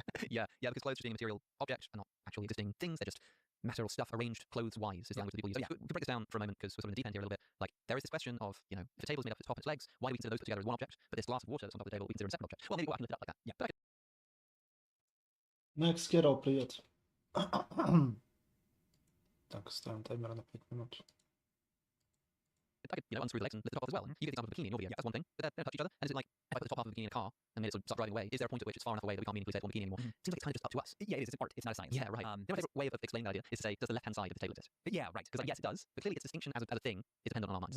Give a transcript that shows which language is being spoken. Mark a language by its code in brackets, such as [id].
[en] yeah, because clothes just being a material object and not actually existing things. They're just matter or stuff arranged clothes-wise is the language that people use. Yeah. To break this down for a moment, because we're sort of in the deep end here a little bit, like, there is this question of, if a table is made up of its top and its legs, why do we consider those put together as one object, but this glass of water that's on top of the table we consider a separate object? Well, maybe I can lift it up like that. Yeah, but [ru] Next Kero, привет. Так, ставим таймер на 5 минут. [en] I could, unscrew the legs and lift it off as well. And you get the example of a bikini in your video. That's one thing. But they don't touch each other. And is it like, if I put the top half of a bikini in a car and then it sort of start driving away, is there a point at which it's far enough away that we can't meaningfully say it's one bikini anymore? Seems like it's kind of just up to us. Yeah, it is. It's art. It's not a science. Yeah, right. The favorite way of explaining that idea is to say, does the left-hand side of the table exist? Yeah, right. Because yes, it does. But clearly its distinction as a thing is dependent on our minds.